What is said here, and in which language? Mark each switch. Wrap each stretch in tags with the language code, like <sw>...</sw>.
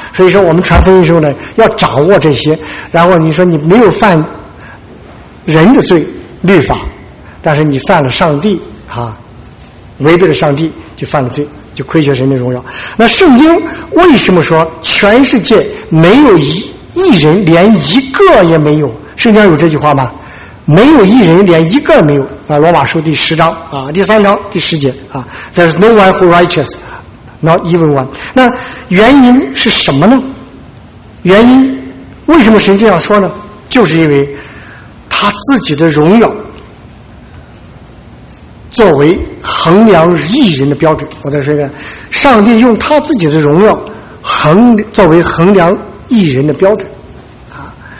<zh>所以说我们传福音的时候呢，要掌握这些。然后你说你没有犯人的罪律法，但是你犯了上帝啊，违背了上帝就犯了罪，就亏缺神的荣耀。那圣经为什么说全世界没有一人，连一个也没有？圣经有这句话吗？没有一人，连一个没有啊！罗马书第十章啊，第三章第十节啊 ，</zh> <en>There's no one who righteous, not even one。</en> <zh>那原因是什么呢？原因为什么神这样说呢？就是因为他自己的荣耀作为衡量义人的标准。我再说一遍，上帝用他自己的荣耀作为衡量义人的标准啊。</zh>